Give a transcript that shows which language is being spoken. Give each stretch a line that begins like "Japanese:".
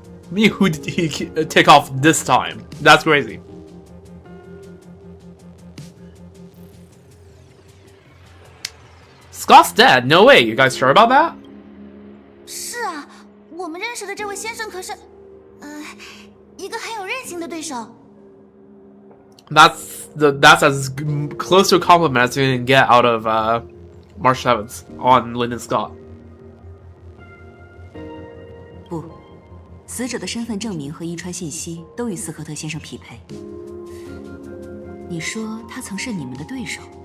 English: Me, who did he take off this time? That's crazy. Scott's dead? No way. You guys sure about that?
Chinese: 是啊，我们认识的这位先生可是，一个很有韧性的对手。
English: That's as close to a compliment as you can get out of March 7th on Linden Scott.
Chinese: 不，死者的身份证明和遗传信息都与斯科特先生匹配。你说他曾是你们的对手？